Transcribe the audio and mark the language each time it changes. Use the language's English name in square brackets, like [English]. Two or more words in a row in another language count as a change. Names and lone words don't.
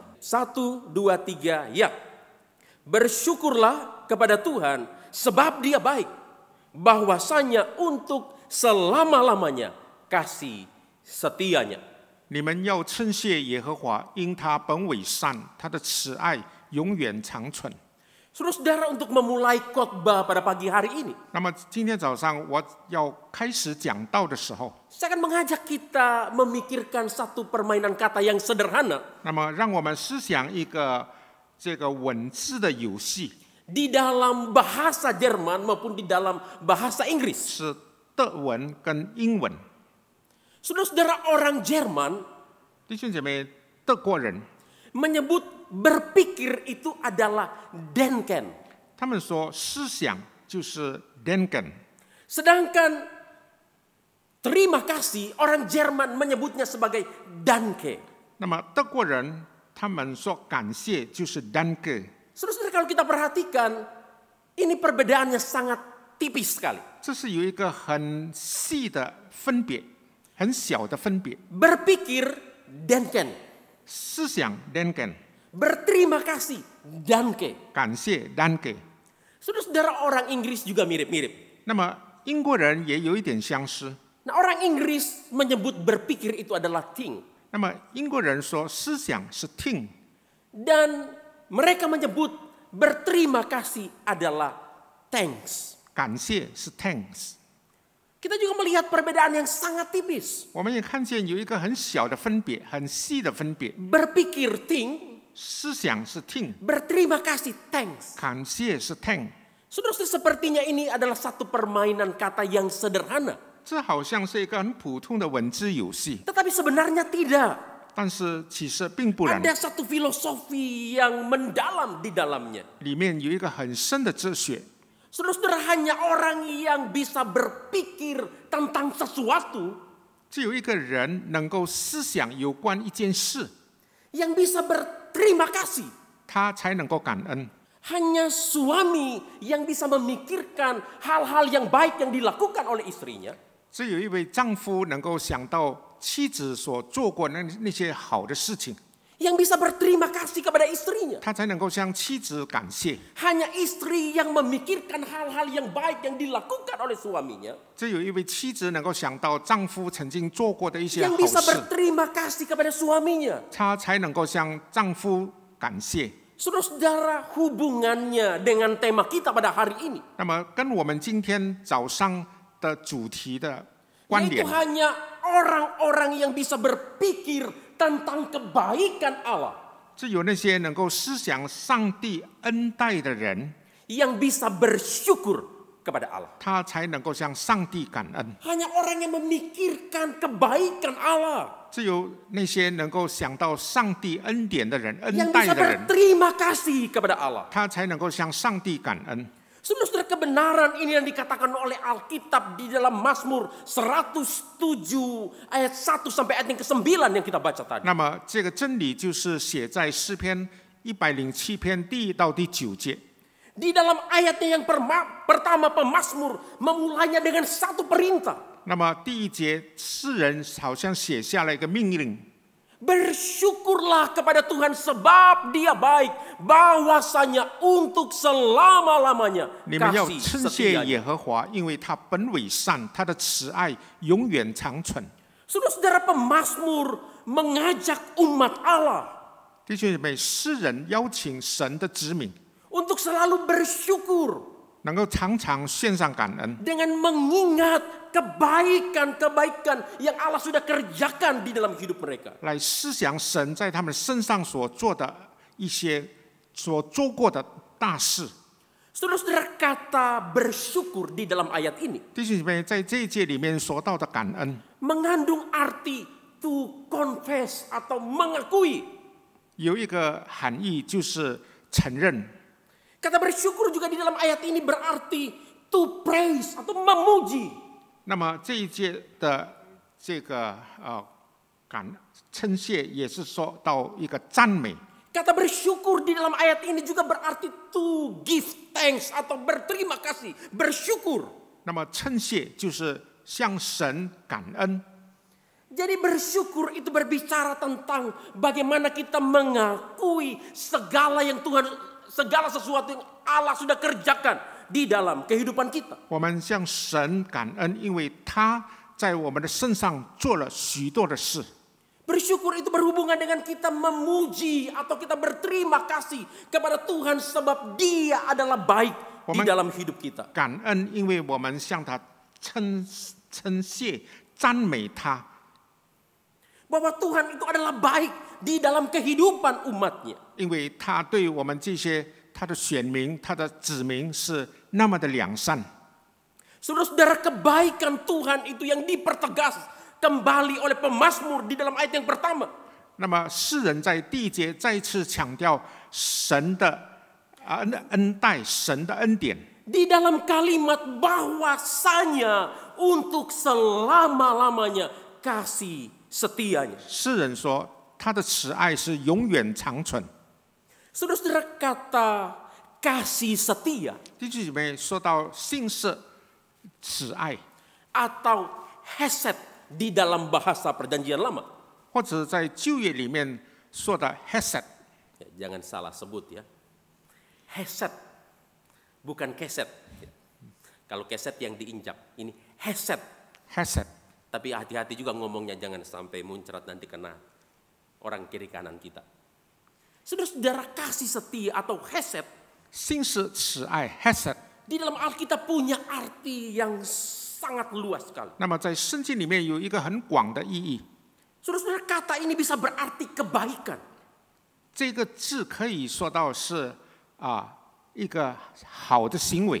[Indonesian] 1, 2, 3, ya. Bersyukurlah kepada Tuhan sebab Dia baik, bahwasanya untuk selama-lamanya kasih setianya. [Chinese] 你们要称谢耶和华，因他本为善，他的慈爱永远长存。 [Indonesian] Saudara-saudara, untuk memulai khotbah pada pagi hari ini, [Chinese] 那么今天早上我要开始讲道的时候， [Indonesian] saya akan mengajak kita memikirkan satu permainan kata yang sederhana [Chinese] 那么让我们思想一个这个文字的游戏， [Indonesian] di dalam bahasa Jerman maupun di dalam bahasa Inggris. [Chinese] 是德文跟英文。 [Indonesian] Saudara-saudara, orang Jerman [Chinese] 弟兄姐妹，德国人 [Indonesian] menyebut berpikir itu adalah denken. [Chinese] 他们说思想就是 denken， [Indonesian] Sedangkan terima kasih orang Jerman menyebutnya sebagai danke. [Chinese] 那么德国人他们说感谢就是 danke。 [Indonesian] Saudara-saudara, kalau kita perhatikan, ini perbedaannya sangat tipis sekali. [Chinese] 这是有一个很细的分别，很小的分别。 [Indonesian] Berpikir denken, [Chinese] 思想 denken， [Indonesian] berterima kasih danke. [Chinese] 感谢 danke。 [Indonesian] Saudara-saudara, orang Inggris juga mirip-mirip. [Chinese] 那么英国人也有一点相似。 [Indonesian] Nah, orang Inggris menyebut berpikir itu adalah think. [Chinese] 那么英国人说思想是 think， [Indonesian] Dan mereka menyebut berterima kasih adalah thanks. [Chinese] 感谢是 thanks。 [Indonesian] Kita juga melihat perbedaan yang sangat tipis. [Chinese] 我们也看见有一个很小的分别，很细的分别。 [Indonesian] Berpikir think, [Chinese] 思想是 think， [Indonesian] berterima kasih thanks. [Chinese] 感谢是 thank。 [Indonesian] Saudara-saudara, sepertinya ini adalah satu permainan kata yang sederhana. [Chinese] 这好像是一个很普通的文字游戏， [Indonesian] Tetapi sebenarnya tidak. [Chinese] 但是其实并不然， [Indonesian] Ada satu filosofi yang mendalam di dalamnya. [Chinese] 里面有一个很深的哲学。 [Indonesian] Saudara-saudara, hanya orang yang bisa berpikir tentang sesuatu, [Chinese] 只有一个人能够思想有关一件事， [Indonesian] yang bisa berterima kasih. [Chinese] 他才能够感恩。 [Indonesian] Hanya suami yang bisa memikirkan hal-hal yang baik yang dilakukan oleh istrinya. [Chinese] 只有一位丈夫能够想到妻子所做过那些好的事情， [Indonesian] Yang bisa berterima kasih kepada istrinya. [Chinese] 他才能够向妻子感谢。 [Indonesian] Hanya istri yang memikirkan hal-hal yang baik yang dilakukan oleh suaminya. [Chinese] 只有一位妻子能够想到丈夫曾经做过的一些好 [Indonesian] Yang bisa [Chinese] 事， [Indonesian] berterima kasih kepada suaminya. [Chinese] 她才能够向丈夫感谢。 [Indonesian] Saudara-saudara, hubungannya dengan tema kita pada hari ini, [Chinese] 那么跟我们今天早上的主题的关 [Indonesian] yaitu [Chinese] 联， [Indonesian] hanya orang-orang yang bisa berpikir tentang kebaikan Allah, [Chinese] 只有那些能够思想上帝恩待的人， [Indonesian] yang bisa bersyukur kepada Allah. [Chinese] 他才能够向上帝感恩。 [Indonesian] Hanya orang yang memikirkan kebaikan Allah. [Chinese] 只有那些能够想到上帝恩典的人、 [Indonesian] yang [Chinese] 恩待 [Indonesian] bisa [Chinese] 的人， [Indonesian] berterima kasih kepada Allah. [Chinese] 他才能够向上帝感恩。 [Indonesian] Saudara-saudara, kebenaran ini yang dikatakan oleh Alkitab di dalam Mazmur 107 ayat 1 sampai ayat yang ke-9 yang kita baca tadi. [Chinese] 那么这个真理就是写在诗篇107篇第1到第9节。 [Indonesian] Di dalam ayatnya yang pertama pemazmur memulainya dengan satu perintah. [Chinese] 那么第1节，诗人好像写下了一个命令。 [Indonesian] Bersyukurlah kepada Tuhan sebab Dia baik, bahwasanya untuk selama-lamanya [Chinese] 你们要 [Indonesian] kasih [Chinese] 称谢 [Indonesian] setianya. [Chinese] 耶和华，因为他本为善，他的慈爱永远长存。 [Indonesian] Saudara-saudara, pemazmur mengajak umat Allah [Chinese] 弟兄姐妹，诗人邀请神的子民， [Indonesian] untuk selalu bersyukur [Chinese] 能够常常献上感恩， [Indonesian] dengan mengingat kebaikan-kebaikan yang Allah sudah kerjakan di dalam hidup mereka. [Chinese] 来思想神在他们身上所做的一些所做过的大事。 [Indonesian] Saudara-saudara, kata bersyukur di dalam ayat ini [Chinese] 弟兄姐妹，在这一节里面说到的感恩， [Indonesian] mengandung arti [English] to confess [Indonesian] atau mengakui. [Chinese] 有一个含义就是承认。 [Indonesian] Kata bersyukur juga di dalam ayat ini berarti [English] to praise [Indonesian] atau memuji. [Chinese] 那么这一节的这个称谢，也是说到一个赞美。 [Indonesian] Kata bersyukur di dalam ayat ini juga berarti [English] to give thanks [Indonesian] atau berterima kasih, bersyukur. [Chinese] 那么称谢就是向神感恩。 [Indonesian] Jadi bersyukur itu berbicara tentang bagaimana kita mengakui segala sesuatu yang Allah sudah kerjakan di dalam kehidupan kita. [Chinese] 我们向神感恩，因为他在我们的身上做了许多的事。 [Indonesian] Bersyukur itu berhubungan dengan kita memuji atau kita berterima kasih kepada Tuhan sebab Dia adalah baik di dalam hidup kita. [Chinese] 感恩，因为我们向他称谢、赞美他。 [Indonesian] Bahwa Tuhan itu adalah baik di dalam kehidupan umatnya. [Chinese] 因为他对我们这些他的选民、他的子民是那么的良善。 [Indonesian] Saudara-saudara, kebaikan Tuhan itu yang dipertegas kembali oleh pemazmur di dalam ayat yang pertama. [Chinese] 那么诗人在第1节再次强调神的恩待、神的恩典。 [Indonesian] Di dalam kalimat bahwasanya untuk selama-lamanya kasih setianya. [Chinese] 诗人说他的慈爱是永远长存。 [Indonesian] Saudara-saudara, kata kasih setia [Chinese] 弟兄姐妹，说到信实、慈爱， [Indonesian] atau hesed di dalam bahasa perjanjian lama. [Chinese] 或者在旧约里面说的 hesed， [Indonesian] Jangan salah sebut ya. Hesed, bukan keset. Kalau keset yang diinjak, ini hesed. [Chinese] hesed， [Indonesian] Tapi hati-hati juga ngomongnya, jangan sampai muncrat nanti kena orang kiri kanan kita. Saudara-saudara, kasih setia atau hesed [Chinese] 信实、慈爱 hesed。 [Indonesian] di dalam Alkitab punya arti yang sangat luas sekali. [Chinese] 那么在圣经里面有一个很广的意义， [Indonesian] Saudara-saudara, kata ini bisa berarti kebaikan. [Chinese] 这个字可以说到是一个好的行为，